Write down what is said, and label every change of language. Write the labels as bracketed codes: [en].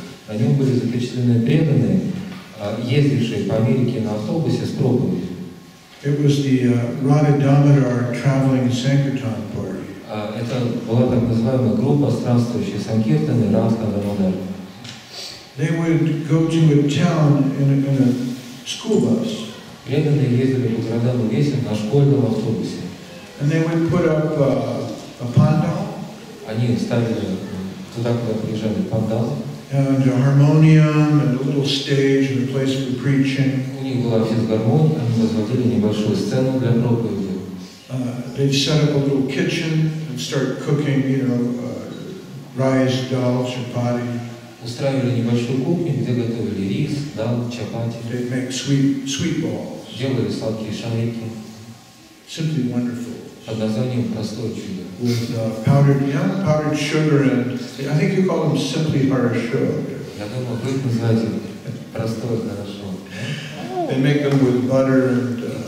[ru] На нем были запечатлены преданные, ездившие по Америке на автобусе с проповедью. [en] It was the Radha Damodar traveling Sankirtan party. [ru] Это была так называемая группа странствующих Санкиртаны Радха Дамодар. [en] They would go to a town in a school bus. [ru] Преданные ездили по городам и весям на школьном автобусе. [en] And they would put up a pandal. [ru] Они ставили туда, куда приезжали, пандал. [en] And a harmonium and a little stage and a place for preaching. [ru] У них была физгармония, они возводили небольшую сцену для проповеди. [en] They'd set up a little kitchen and start cooking, rice, dal, chapati. [ru] Устраивали небольшую кухню, где готовили рис, дал, чапати. [en] They'd make sweet balls. [ru] Делали сладкие шарики. [en] Simply wonderful. [ru] Под названием «Простое чудо». [en] With powdered sugar and I think you call them simply harasho. [ru] Я думаю, вы их называете «Простое хорошо». [en] They make them with butter and